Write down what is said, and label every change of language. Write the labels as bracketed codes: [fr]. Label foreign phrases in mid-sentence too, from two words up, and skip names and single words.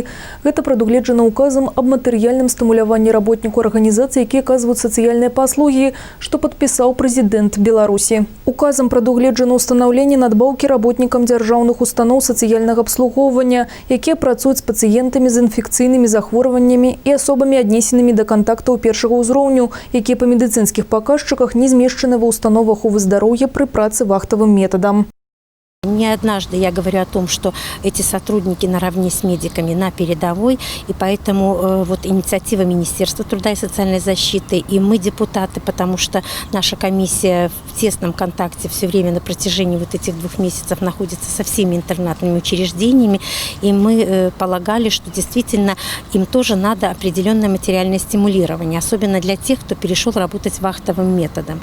[be] Гэта прадугледжана указам аб матэрыяльным стымуляванні работніку арганізацыі, якія аказваюць сацыяльныя паслугі, што падпісаў прэзідэнт Беларусі. Указам прадугледжана ўстанаўленне надбаўкі работнікам дзяржаўных устаноў сацыяльнага абслугоўвання, якія працуюць з пацыентамі з інфекцыйнымі захворваннямі і асобамі, аднесенымі да кантактаў першага ўзроўню, якія па медыцынскіх паказчыках не змешчаны ва ўстановах [ru] здоровья при [be] праце вахтовым методом. [ru] Не однажды я говорю о том, что эти сотрудники наравне с медиками на передовой, и поэтому вот инициатива Министерства труда и социальной защиты, и мы депутаты, потому что наша комиссия в тесном контакте все время на протяжении вот этих 2 месяцев находится со всеми интернатными учреждениями, и мы полагали, что действительно им тоже надо определенное материальное стимулирование, особенно для тех, кто перешел работать вахтовым методом.